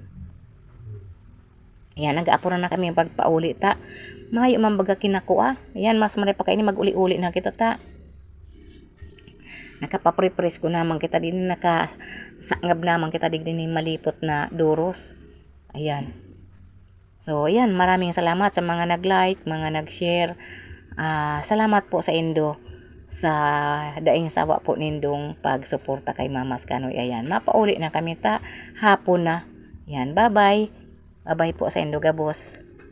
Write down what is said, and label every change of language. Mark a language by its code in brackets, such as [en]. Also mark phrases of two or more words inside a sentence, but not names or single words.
[bik] yan nag-aapura na kami pagpauli ta mayo man baga kinakuha yan mas maray pa kay ni maguli-uli na kita ta nakapapre-press ko naman kita din nakasangab naman kita din malipot na duros ayan so ayan [tl] maraming salamat [bik] sa mga nag-like mga nag-share salamat po sa indo sa daing sawa po nindong pagsuporta kay Mamas Kanoy ayan mapauli na kami ta hapon na yan [en] bye bye [bik] po sa indo gabos.